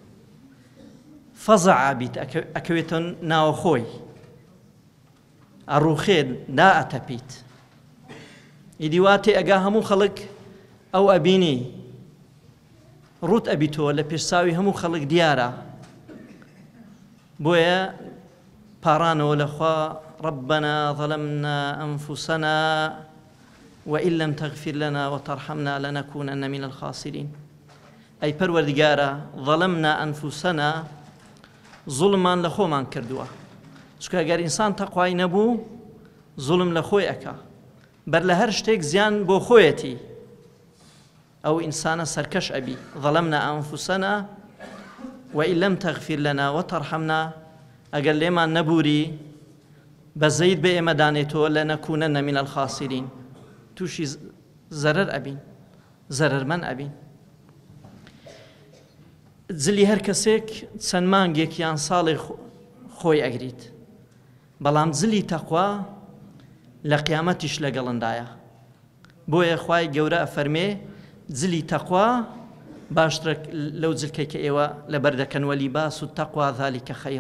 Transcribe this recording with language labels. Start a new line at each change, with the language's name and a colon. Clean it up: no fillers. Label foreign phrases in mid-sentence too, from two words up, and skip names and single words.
Central Kurdish: فەزع بیت ئەکەوێتە ناوە خۆی ئەڕووخێت دا ئەتەپیت ئیدی وا تێئەگا هەموو خەڵک ئەو ئەبینی ڕوت ئەبیتەوە لە پێشچاوی هەموو خەڵک دیارە بۆیە پاڕانەوە لەخوا
Arabic: ربنا ظلمنا أنفسنا وإن لم تغفر لنا وترحمنا لنكونن من الخاسرين أي پەروەردگارە ظلمنا أنفسنا
Central Kurdish: ظلمان لە خۆمان کردووە چونکە ئەگەر ئینسان تەقوای نەبوو ظلم لە خۆی ئەکا بەر لە هەر شتێک زیان بۆ خۆیەتی ئەو ئینسانە سەرکەش ئەبی
Arabic: ظلمنا أنفسنا وإن لم تغفر لنا وترحمنا
Central Kurdish: ئەگەر لێمان نەبووری بەزەید بە ئێمە دانێتەوە
Arabic: لنكونن من الخاسرين
Central Kurdish: تووشی زەرەر ئەبین زەرەرمەند ئەبین جلی هەر کەسێک چەند مانگێک یان ساڵێ خۆی ئەگریت بەڵام جلی تەقوا لە قیامەتیش لەگەڵندایە بۆیە خوای گەورە ئەفەرمێ جلی تەقوا باشترە لەو جلکەی کە ئێوە لەبەر دەکەن
Arabic: وەلیباس التەقوا ذالکە خەیر.